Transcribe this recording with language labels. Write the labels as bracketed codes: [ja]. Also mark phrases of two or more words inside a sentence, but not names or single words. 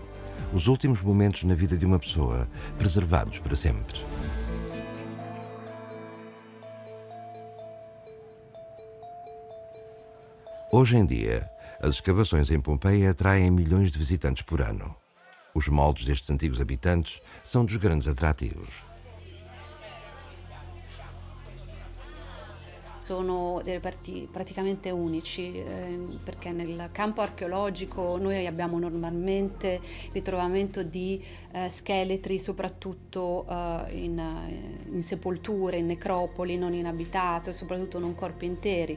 [pt] Os últimos momentos na vida de uma pessoa, preservados para sempre. Hoje em dia, as escavações em Pompeia atraem milhões de visitantes por ano. Os moldes destes antigos habitantes são dos grandes atrativos. [it] Sono dei reperti praticamente unici perché nel campo archeologico noi abbiamo normalmente ritrovamento di scheletri soprattutto in sepolture, in necropoli non inabitate, soprattutto non corpi interi.